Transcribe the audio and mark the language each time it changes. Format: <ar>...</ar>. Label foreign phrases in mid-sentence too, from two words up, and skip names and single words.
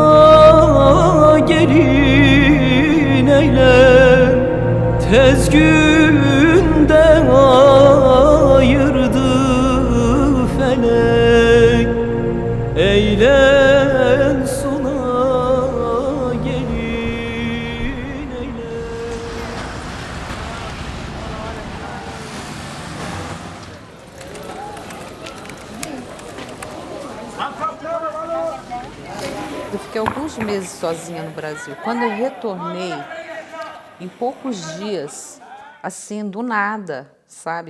<tr>Gelin eyle, tez günde ayırdı felek. Eyle suna gelin eyle.</tr> <pt>Eu fiquei alguns meses sozinha no Brasil. Quando eu retornei, em poucos dias, assim, do nada, sabe?</pt>